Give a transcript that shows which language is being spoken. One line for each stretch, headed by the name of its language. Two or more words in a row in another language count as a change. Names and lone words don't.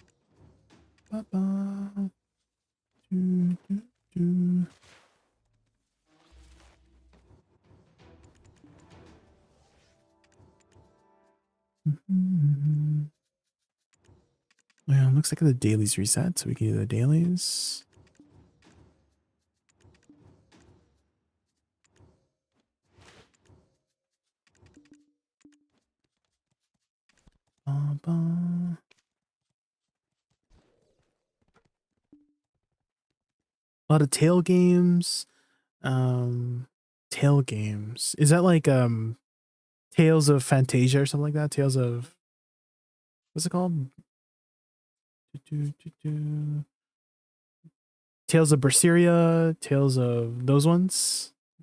English: Ba-ba. Do, do, do. Well, looks like the dailies reset, so we can do the dailies. Ba-ba. A lot of tail games. Tail games. Is that like Tales of Fantasia or something like that? Tales of, what's it called? Tales of Berseria, Tales of those ones.